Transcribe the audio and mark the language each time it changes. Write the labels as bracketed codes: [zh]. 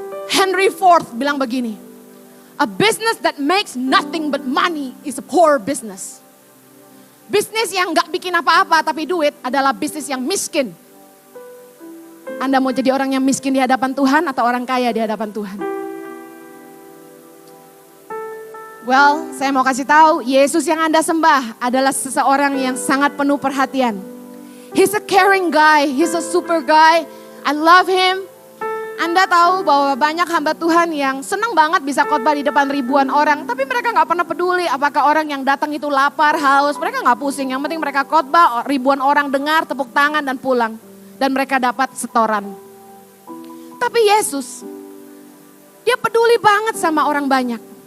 [en] Henry Ford [id] bilang begini, [en] a business that makes nothing but money is a poor business. [id] Bisnis yang gak bikin apa-apa tapi duit adalah bisnis yang miskin. Anda mau jadi orang yang miskin di hadapan Tuhan atau orang kaya di hadapan Tuhan? Well, saya mau kasih tahu, Yesus yang Anda sembah adalah seseorang yang sangat penuh perhatian. [en] He's a caring guy, he's a super guy. I love him. [id] Anda tahu bahwa banyak hamba Tuhan yang senang banget bisa khotbah di depan ribuan orang. Tapi mereka gak pernah peduli apakah orang yang datang itu lapar, haus. Mereka gak pusing, yang penting mereka khotbah, ribuan orang dengar, tepuk tangan dan pulang. Dan mereka dapat setoran. Tapi Yesus, dia peduli banget sama orang banyak.